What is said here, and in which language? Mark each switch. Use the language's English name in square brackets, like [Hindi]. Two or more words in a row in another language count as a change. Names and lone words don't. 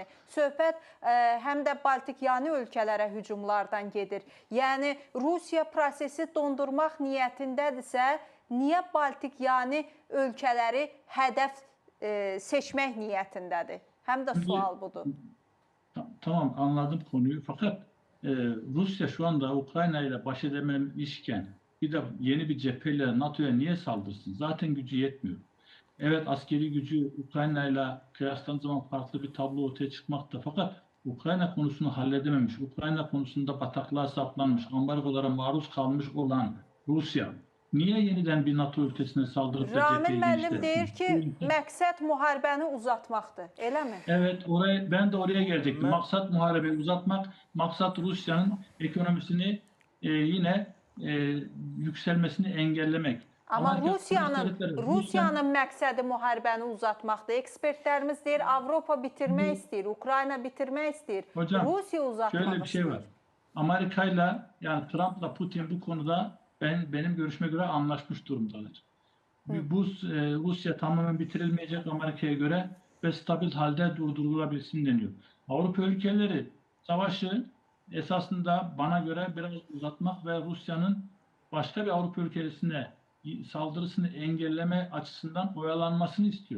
[Azerbaijani] Söhbət həm də Baltik-yanı ölkələrə hücumlardan gedir. Yəni, Rusiya prosesi dondurmaq niyyətindədirsə, niyə Baltik-yanı ölkələri hədəf seçmək niyyətindədir? Həm də sual budur. [Turkish] Tamam, anladım konuyu. Fakat Rusya şu anda Ukrayna ile baş edememişken bir de yeni bir cepheyle NATO'ya niye saldırsın? Zaten gücü yetmiyor. Evet, askeri gücü Ukrayna ile kıyasladığımız zaman farklı bir tablo ortaya çıkmakta. Fakat Ukrayna konusunu halledememiş, Ukrayna konusunda bataklığa saplanmış, ambargolara maruz kalmış olan Rusya niye yeniden bir NATO ülkesine saldırıp da [Azerbaijani] Ramin müəllim deyir ki, məqsəd müharibəni uzatmaqdır, elə mi? [Turkish] Evet, ben de oraya gelecektim. Maksat muharebeyi uzatmak, maksat Rusya'nın ekonomisini yine yükselmesini engellemek. [Azerbaijani] Amma Rusiyanın məqsədi müharibəni uzatmaqdır. Ekspertlərimiz deyir, Avropa bitirmək istəyir, Ukrayna bitirmək istəyir. [Turkish] Hocam, [Azerbaijani] Rusiya uzatmaq [Turkish] şöyle bir şey var. Amerika'yla, yani Trump'la Putin bu konuda benim görüşme göre anlaşmış durumdalar. Bu Rusya tamamen bitirilmeyecek Amerika'ya göre ve stabil halde durdurulabilsin deniyor. Avrupa ülkeleri savaşı esasında bana göre biraz uzatmak ve Rusya'nın başka bir Avrupa ülkesine saldırısını engelleme açısından oyalanmasını istiyor.